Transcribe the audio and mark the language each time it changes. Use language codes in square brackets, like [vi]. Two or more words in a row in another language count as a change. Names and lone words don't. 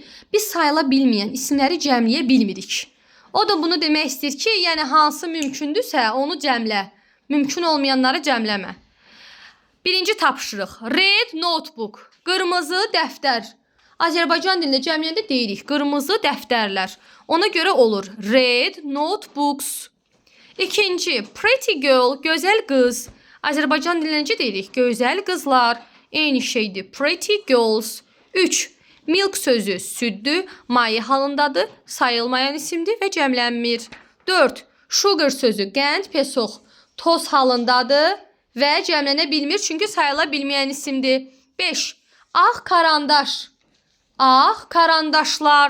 [az] Biz sayıla bilməyən isimləri cəmləyə bilmirik. O da bunu demək istəyir ki, yəni hansı mümkündürsə onu cəmlə. Mümkün olmayanları cəmləmə. Birinci tapşırıq. [en] Red notebook. [az] Qırmızı dəftər. Azərbaycan dilində cəmləyəndə deyirik qırmızı dəftərlər. Ona görə olur [en] red notebooks. [az] İkinci, [en] pretty girl, [az] gözəl qız. Azərbaycan dilində necə deyirik? Gözəl qızlar. Eyni şeydir. [en] Pretty girls. 3. [az] Milk sözü süddür, maye halındadır, sayılmayan isimdir və cəmlənmir. 4. Sugar sözü qənd, pesox, toz halındadır və cəmlənə bilmir çünki sayıla bilməyən isimdir. 5. Ağ karandaş. Ağ karandaşlar.